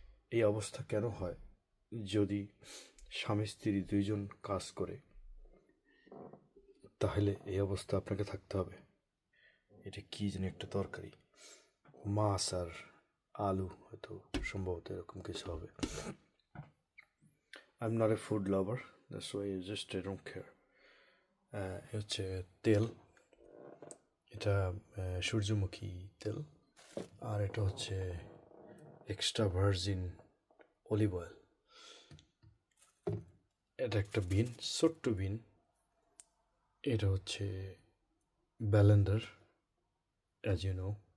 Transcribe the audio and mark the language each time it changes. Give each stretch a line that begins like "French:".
Bangla: এই অবস্থা কেন হয়? যদি স্বামী স্ত্রী দুইজন কাজ করে, তাহলে এই অবস্থা আপনাকে থাকতে হবে। এটা কি যেন একটা তরকারি, মাছ আর আলু, হয়তো সম্ভবত এরকম কিছু হবে।
English: I'm not a food lover, that's why I don't care.
Bangla: হচ্ছে তেল, এটা সূর্যমুখী তেল, আর এটা হচ্ছে এক্সট্রা ভার্জিন অলিভ অয়েল। এটা একটা বিন, ছোট্ট বিন। এটা হচ্ছে ব্যালেন্ডার, অ্যাজ ইউ নো।